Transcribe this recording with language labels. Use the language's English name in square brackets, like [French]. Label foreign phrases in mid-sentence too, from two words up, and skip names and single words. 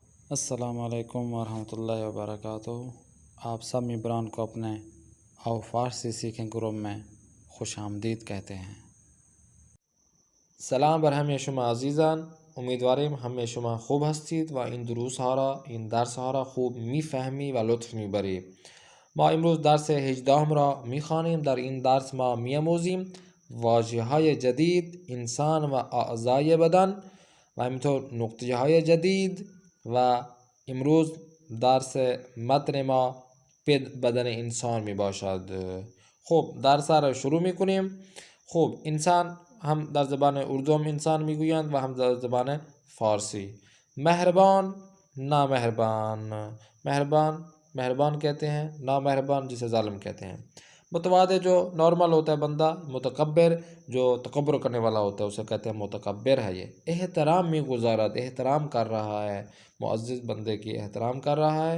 [Urdu] السلام علیکم ورحمۃ اللہ وبرکاتہ۔ آپ سب ممبران کو اپنے آو فارسی سیکھیں گروپ میں خوش آمدید کہتے ہیں۔ [Persian] سلام بر همه شما عزیزان، امیدواریم همه شما خوب هستید و این دروس ها را، این درس ها را خوب میفهمی و لطف میبری. ما امروز درس 18 را میخوانیم. در این درس ما میاموزیم واژه های جدید، انسان و اعضای بدن و همینطور نقطه های جدید. و امروز درس متن ما بدن انسان می باشد. خب درس را شروع میکنیم. خب انسان هم در زبان اردو هم انسان میگویند و هم در زبان فارسی. [Urdu] مہربان، نامہربان. مہربان مہربان کہتے ہیں، نامہربان جسے ظالم کہتے ہیں. متواضع جو نارمل ہوتا ہے بندہ، متکبر جو تکبر کرنے والا ہوتا ہے اسے کہتے ہیں متکبر ہے. یہ احترام میں گزارت، احترام کر رہا ہے، معزز بندے کی احترام کر رہا ہے.